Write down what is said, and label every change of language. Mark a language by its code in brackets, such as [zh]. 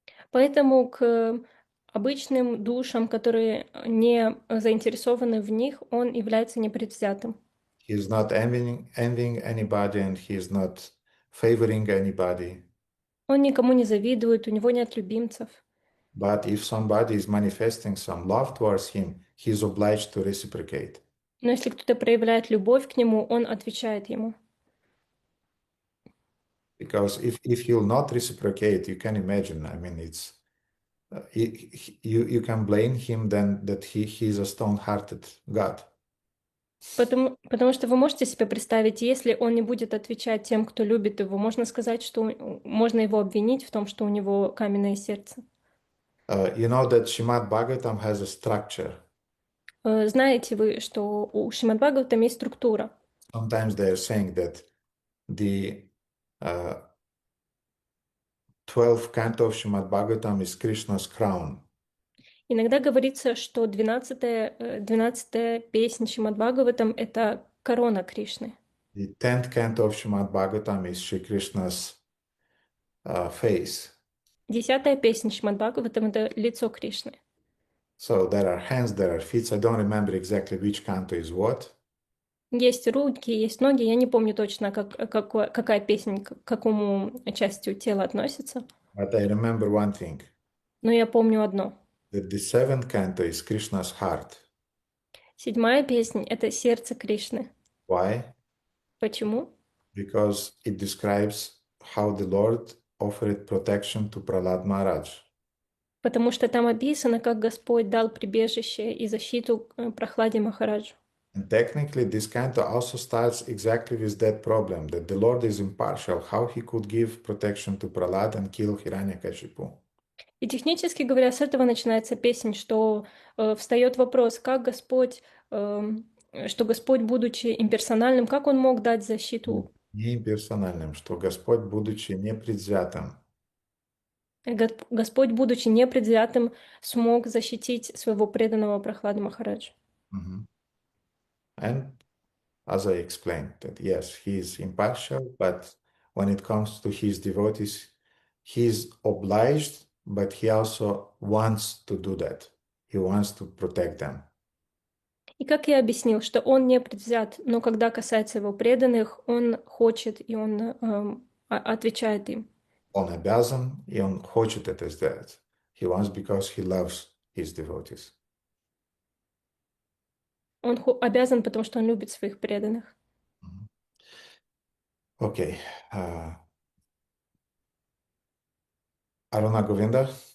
[ru] Поэтому к обычным душам, которые не заинтересованы в них, Он является непредвзятым. [en] He is not envying anybody and he is not favoring anybody. [ru] Он никому не завидует, у него нет любимцев. [en] But if somebody is manifesting some love towards him, he is obliged to reciprocate. [ru] Но если кто-то проявляет любовь к нему, он отвечает ему. [en] Because if he'll not reciprocate, you can imagine, I mean, it's you can blame him then that he is a stone-hearted God. [ru] Потому что вы можете себе представить, если он не будет отвечать тем, кто любит его, можно сказать, что можно его обвинить в том, что у него каменное сердце. [en] You know that Srimad Bhagavatam has a structure. [ru] Знаете вы, что у Шримад Бхагаватам есть структура. [en] Sometimes they are saying that the 12th canto of Srimad Bhagavatam is Krishna's crown. [ru] Иногда говорится, что 12-я песня Шримад Бхагаватам — это корона Кришны. [en] The 10th canto of Srimad Bhagavatam is Shri Krishna's face. [ru] 10-я песня Шримад Бхагаватам — это лицо Кришны. [en] So there are hands, there are feet. I don't remember exactly which canto is what. [ru] Есть руки, есть ноги. Я не помню точно, какая песня к какому частью тела относится. [en] But I remember one thing. [ru] Но я помню одно. [en] That the 7th canto is Krishna's heart. [ru] 7-я песня — это сердце Кришны. [en] Why? [ru] Почему? [en] Because it describes how the Lord offered protection to Prahlad Maharaj. [ru] Потому что там описано, как Господь дал прибежище и защиту Прохладе Махараджу. [en] And technically, this canto also starts exactly with that problem, that the Lord is impartial, how he could give protection to Prahlad and kill Hiranyakashipu. [ru] И технически говоря, с этого начинается песнь, что встает вопрос, как Господь, что Господь, будучи имперсональным, как Он мог дать защиту? Не имперсональным, что Господь, будучи непредвзятым, Господь, будучи непредвзятым, смог защитить своего преданного Прохлады Махараджа. Mhm. [en] And as I explained, that yes, he is impartial, but when it comes to his devotees, he is obliged, but he also wants to do that. He wants to protect them. [ru] И как я объяснил, что он не предвзят, но когда касается его преданных, он хочет, и он отвечает им. Он обязан, и он хочет это сделать. [en] He wants because he loves his devotees. [ru] Он обязан, потому что он любит своих преданных. [en] Okay. Aruna Govinda?